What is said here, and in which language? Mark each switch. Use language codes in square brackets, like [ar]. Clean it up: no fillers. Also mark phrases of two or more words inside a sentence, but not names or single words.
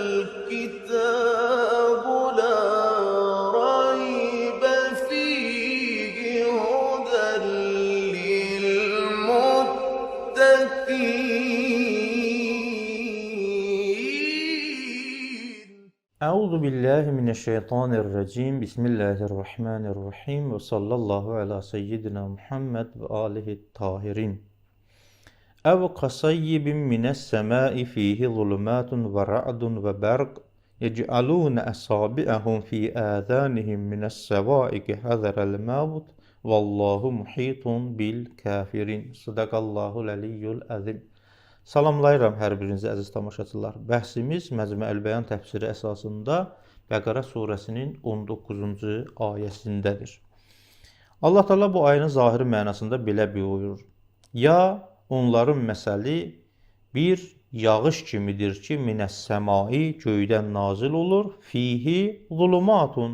[ar] الكتاب لا ريب فيه هدى للمتقين. أعوذ بالله من الشيطان الرجيم. بسم الله الرحمن الرحيم وصلى الله على سيدنا محمد وآله الطاهرين. أو كصيب من السماء فيه ظلمات ورعد وبرق يجعلون أصابعهم في آذانهم من الصواعق حذر الموت والله محيط بالكافرين. صدق الله العلي العظيم. [az] Salamlayıram hər birinizi əziz tamaşaçılar. Bəhsimiz Məcmu Əl-Bəyan təfsiri əsasında Bəqərə surəsinin 19-cu ayəsindədir. Allah Teala bu ayənin zahiri mənasında belə buyurur. Ya onların məsəli bir yağış kimidir ki, minəs-səmai göydən nazil olur, [ar] فيه ظلمات.